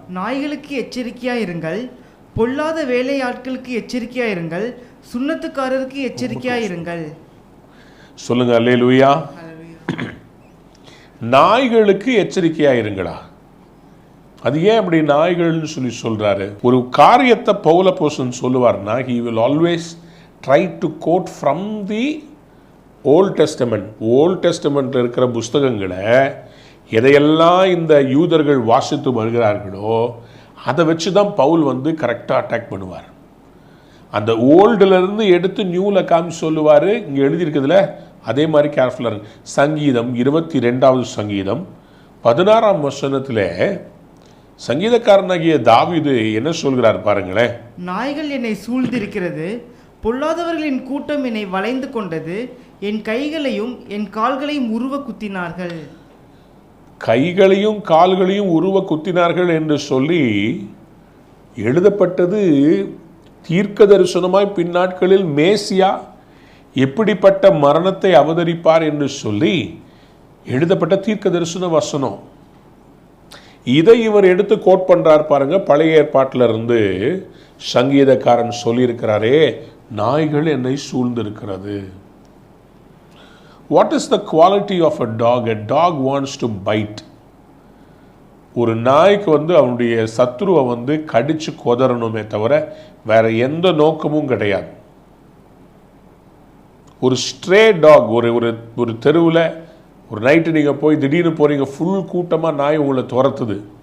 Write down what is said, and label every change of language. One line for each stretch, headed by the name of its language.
Tamil: நாய்களுக்கு எச்சரிக்கையா இருங்கள், பொல்லாத வேலையாட்களுக்கு எச்சரிக்கையா இருங்கள், சுண்ணத்துக்காரருக்கு எச்சரிக்கையா இருங்கள். சொல்லுங்க அல்லேலூயா. நாய்களுக்கு எச்சரிக்கையா இருங்களா? அது ஏன் அப்படி நாய்கள்னு சொல்லி சொல்றாரு? ஒரு காரியத்தை பவுல் அப்போஸ்தலன் சொல்லுவார்னா,
English: he will always try to quote from the Old Testament.
Tamil: Volt டெஸ்டமெண்ட்ல இருக்கிற புஸ்தகங்களை எதையெல்லாம் இந்த யூதர்கள் வாசித்து வருகிறார்களோ அதை வச்சு தான் பவுல் கரெக்டாக அட்டாக் பண்ணுவார். அந்த ஓல்டுலேருந்து எடுத்து நியூவில் காமி சொல்லுவார். இங்கே எழுதியிருக்கிறதுல அதே மாதிரி கேர்ஃபுல்லாக இருக்கு. சங்கீதம் 22 சங்கீதம் 16 சங்கீதக்காரனாகிய தாவீது என்ன சொல்கிறார் பாருங்களேன். நாய்கள் என்னை சூழ்ந்திருக்கிறது, பொல்லாதவர்களின் கூட்டம் என்னை வளைந்து கொண்டது, என் கைகளையும் என் கால்களையும் உருவ குத்தினார்கள். கைகளையும் கால்களையும் உருவ குத்தினார்கள் என்று சொல்லி எழுதப்பட்டது தீர்க்க தரிசனமாய் பின்னாட்களில் மேசியா எப்படிப்பட்ட மரணத்தை அவதரிப்பார் என்று சொல்லி எழுதப்பட்ட தீர்க்க தரிசன வசனம். இதை இவர் எடுத்து கோட் பண்றார் பாருங்க. பழைய ஏற்பாட்டில இருந்து சங்கீதக்காரன் சொல்லியிருக்கிறாரே, நாய்கள் என்னை சூழ்ந்திருக்கிறது.
English: What is the quality of a dog? A dog wants to bite.
Tamil: ஒரு நாய்க்கு அவனுடைய சத்துருவை கடிச்சு கொதறணுமே தவிர வேற எந்த நோக்கமும் கிடையாது. ஒரு ஸ்ட்ரே டாக், ஒரு தெருவில் ஒரு நைட்டு நீங்கள் போய் திடீர்னு போறீங்க, ஃபுல் கூட்டமாக நாய் உங்களை துரத்துது.